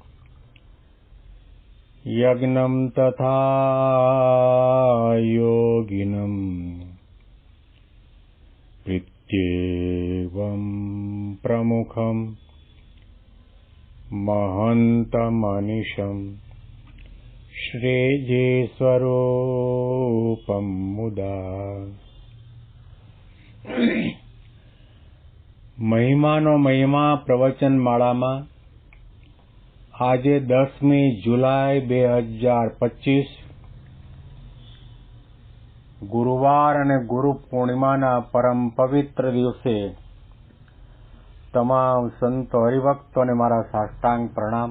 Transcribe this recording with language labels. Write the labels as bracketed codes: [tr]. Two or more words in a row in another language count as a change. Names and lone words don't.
[sa] यज्ञं तथा योगिनं प्रीत्येवं प्रमुखं महन्तमनिशं श्रीजीस्वरूपं मुदा। [gu] મહિમાનો મહિમા પ્રવચન માળામાં આજે 10મી જુલાઈ 2025 ગુરુવાર અને ગુરુ પૂર્ણિમાના પરમ પવિત્ર દિવસે તમામ સંતો હરિભક્તોને મારા સાષ્ટાંગ પ્રણામ.